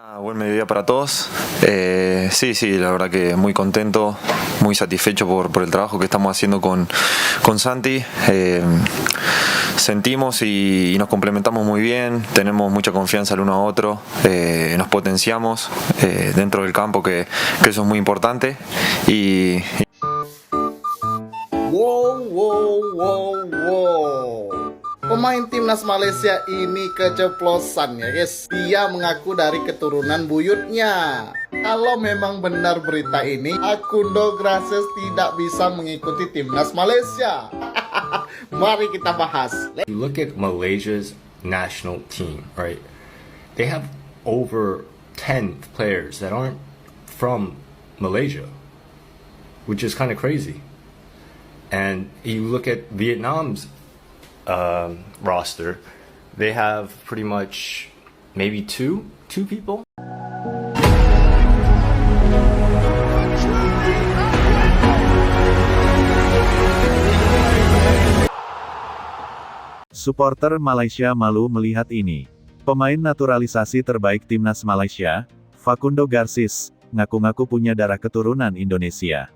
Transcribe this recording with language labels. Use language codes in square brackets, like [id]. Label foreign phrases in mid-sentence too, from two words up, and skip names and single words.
[es] Buen mediodía para todos. Sí, la verdad que muy contento, muy satisfecho por el trabajo que estamos haciendo con Santi. Sentimos y nos complementamos muy bien, tenemos mucha confianza el uno a otro, nos potenciamos dentro del campo, que eso es muy importante. Wow. [id] Pemain timnas Malaysia ini keceplosan ya guys. Dia mengaku dari keturunan buyutnya. Kalau memang benar berita ini, Facundo Garcés tidak bisa mengikuti timnas Malaysia. Mari kita bahas. [en] You look at Malaysia's national team, right? They have over 10 players that aren't from Malaysia, which is kind of crazy. And you look at Vietnam's roster, they have pretty much maybe two people. [id] Suporter Malaysia malu melihat ini. Pemain naturalisasi terbaik timnas Malaysia, Facundo Garcés, ngaku-ngaku punya darah keturunan Indonesia.